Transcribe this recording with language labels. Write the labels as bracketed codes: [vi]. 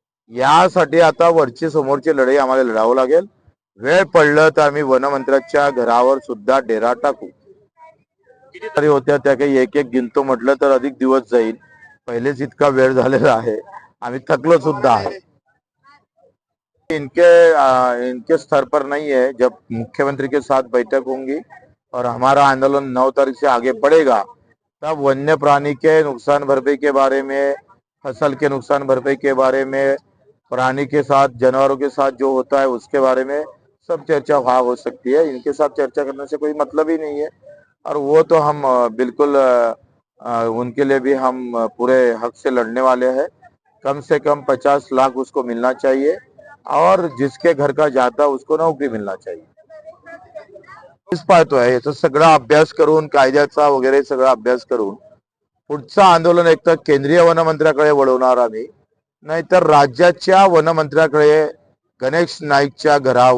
[mr] यासाठी आता वरची समोरची लढाई आम्हाला लढावं लागेल। वेळ पडलं तर आम्ही वनमंत्र्याच्या घरावर सुद्धा डेरा टाकू। किती तरी होत्या त्या काही एक एक गिनतो म्हटलं तर अधिक दिवस जाईल, पहिलेच इतका वेळ झालेला आहे, आम्ही थकलो सुद्धा आहे। [hi] इनके स्तर पर नहीं है। जब मुख्यमंत्री के साथ बैठक होंगी और हमारा आंदोलन 9 तारीख से आगे बढ़ेगा तब वन्य प्राणी के नुकसान भरपाई के बारे में, फसल के नुकसान भरपाई के बारे में, प्राणी के साथ जानवरों के साथ जो होता है उसके बारे में सब चर्चा वहाँ हो सकती है। इनके साथ चर्चा करने से कोई मतलब ही नहीं है और वो तो हम बिल्कुल उनके लिए भी हम पूरे हक से लड़ने वाले हैं। कम से कम 50 लाख उसको मिलना चाहिए और जिसके घर का जाता उसको नौकरी मिलना चाहिए। [mr] इस पाहतोय याचा सगळा अभ्यास करून, कायद्याचा वगैरे सगळा अभ्यास करून पुढचं आंदोलन एक तर केंद्रीय वनमंत्र्याकडे वळवणार आम्ही, नाहीतर राज्याच्या वनमंत्र्याकडे गणेश नाईकच्या घरावर